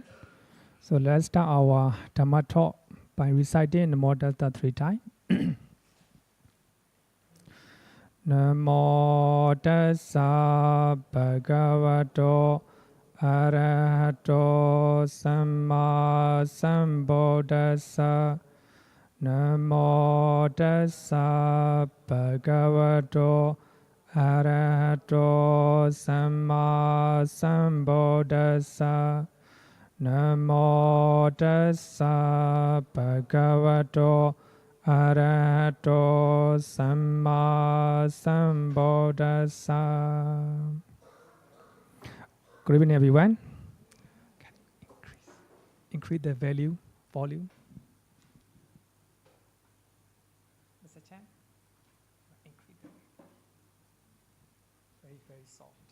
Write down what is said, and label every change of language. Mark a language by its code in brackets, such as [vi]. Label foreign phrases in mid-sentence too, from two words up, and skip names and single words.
[en] So let's start our Dhamma talk by reciting the Modata 3 times. [pi] Namo tassa bhagavato arahato samma sambuddhassa. Namo tassa bhagavato arahato samma sambuddhassa. Namo tassa bhagavato arahato samma sambuddhassa. [en] Good evening everyone. Can you increase the volume? Mr. Chan? Increase it. Very soft.